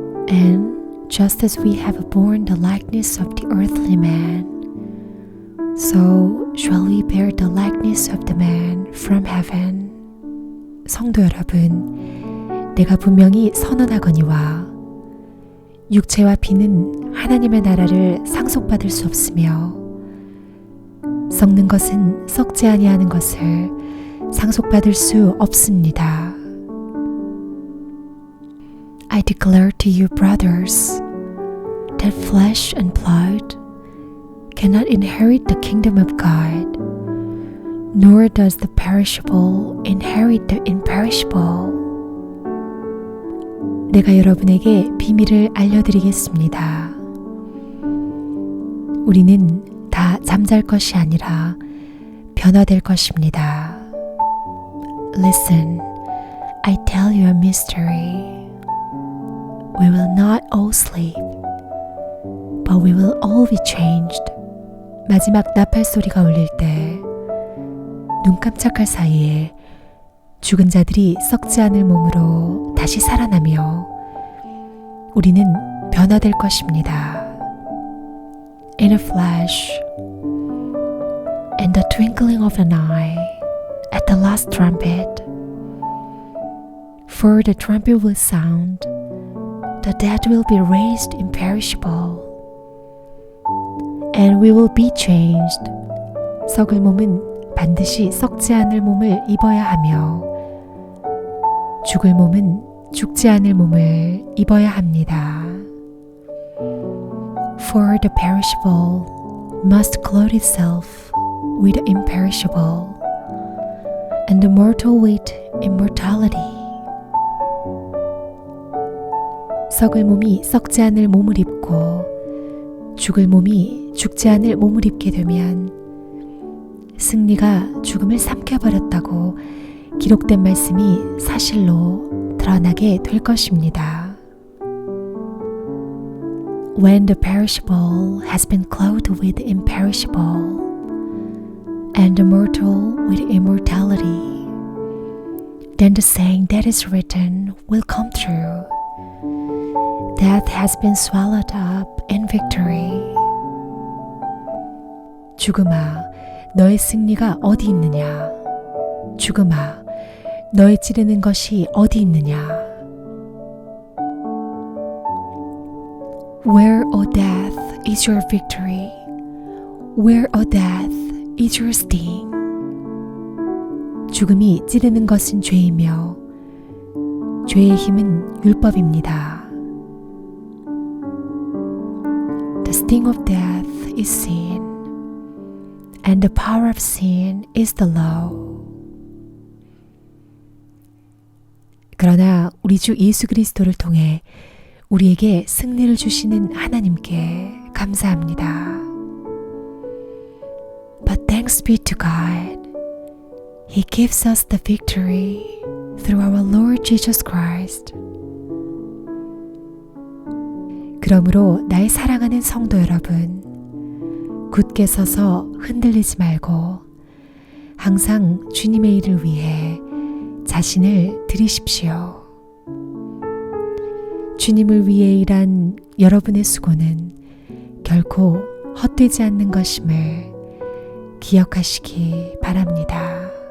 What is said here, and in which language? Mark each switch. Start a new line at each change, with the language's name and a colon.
English: And just as we have borne the likeness of the earthly man, so shall we bear the likeness of the man from heaven.
Korean: 성도 여러분, 내가 분명히 선언하거니와 육체와 피는 하나님의 나라를 상속받을 수 없으며 썩는 것은 썩지 아니하는 것을 상속받을 수 없습니다.
English: I declare to you, brothers, that flesh and blood cannot inherit the kingdom of God, nor does the perishable inherit the imperishable.
Korean: 내가 여러분에게 비밀을 알려드리겠습니다. 우리는 다 잠잘 것이 아니라 변화될 것입니다.
English: Listen, I tell you a mystery. We will not all sleep, but we will all be changed.
Korean: 마지막 나팔 소리가 울릴 때 눈 깜짝할 사이에 죽은 자들이 썩지 않을 몸으로 다시 살아나며 우리는 변화될 것입니다.
English: In a flash, in the twinkling of an eye, at the last trumpet. For the trumpet will sound, the dead will be raised imperishable, and we will be changed.
Korean: 썩을 몸은 반드시 썩지 않을 몸을 입어야 하며 죽을 몸은 죽지 않을 몸을 입어야 합니다.
English: For the perishable must clothe itself with the imperishable, and the mortal with immortality.
Korean: 썩을 몸이 썩지 않을 몸을 입고 죽을 몸이 죽지 않을 몸을 입게 되면 승리가 죽음을 삼켜버렸다고 기록된 말씀이 사실로 드러나게 될 것입니다.
English: When the perishable has been clothed with imperishable, and the mortal with immortality, then the saying that is written will come true. Death has been swallowed up in victory.
Korean: 죽음아, 너의 승리가 어디 있느냐? 죽음아, 너의 찌르는 것이 어디 있느냐?
English: Where, O death, is your victory? Where, O death, is your sting?
Korean: 죽음이 찌르는 것은 죄이며 죄의 힘은 율법입니다.
English: The sting of death is sin, and the power of sin is the law.
Korean: 그러나 우리 주 예수 그리스도를 통해 우리에게 승리를 주시는 하나님께 감사합니다.
English: But thanks be to God. He gives us the victory through our Lord Jesus Christ.
Korean: 그러므로 나의 사랑하는 성도 여러분, 굳게 서서 흔들리지 말고 항상 주님의 일을 위해 자신을 드리십시오. 주님을 위해 일한 여러분의 수고는 결코 헛되지 않는 것임을 기억하시기 바랍니다.